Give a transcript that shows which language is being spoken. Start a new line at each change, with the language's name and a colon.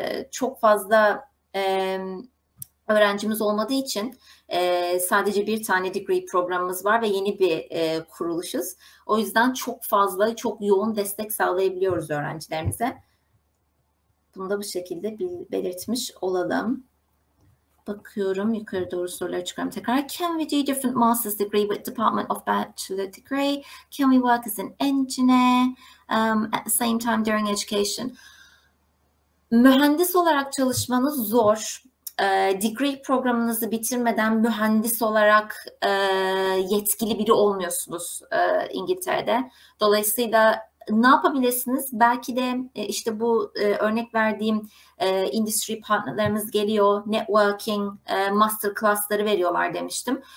Turkish: Çok fazla öğrencimiz olmadığı için sadece bir tane degree programımız var ve yeni bir kuruluşuz. O yüzden çok fazla, çok yoğun destek sağlayabiliyoruz öğrencilerimize. Bunu da bu şekilde belirtmiş olalım. Bakıyorum, yukarı doğru soruları çıkıyorum tekrar.
English: Can we do different master's degree with department of bachelor degree? Can we work as an engineer at the same time during education?
Turkish: Mühendis olarak çalışmanız zor. Degree programınızı bitirmeden mühendis olarak yetkili biri olmuyorsunuz İngiltere'de. Dolayısıyla ne yapabilirsiniz? Belki de işte bu örnek verdiğim industry partnerlerimiz geliyor, networking, master class'ları veriyorlar demiştim.